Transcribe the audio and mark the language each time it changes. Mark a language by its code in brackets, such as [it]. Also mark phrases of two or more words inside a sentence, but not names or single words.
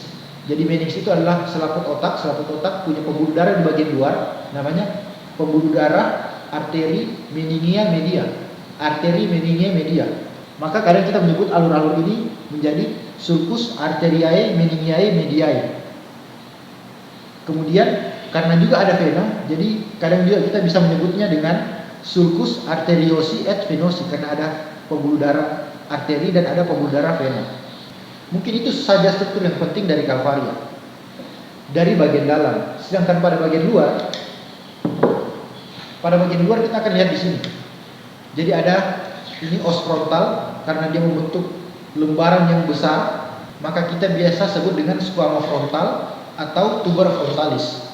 [id] Jadi menings itu adalah selaput otak. Selaput otak punya pembuluh darah di bagian luar, namanya pembuluh darah arteri [la] meningia media. Arteri meningia media. [id] Maka kadang kita menyebut alur-alur ini menjadi [la] sulcus arteriae meningiae mediae. [id] Kemudian karena juga ada vena, jadi kadang juga kita bisa menyebutnya dengan [la] sulcus arteriosi et venosi, [id] karena ada pembuluh darah arteri dan ada pembuluh darah vena. Mungkin itu saja struktur yang penting dari Calvaria dari bagian dalam. Sedangkan pada bagian luar kita akan lihat di sini. Jadi ada ini os frontal, karena dia membentuk lembaran yang besar, maka kita biasa sebut dengan squama frontal atau [la] tuber frontalis.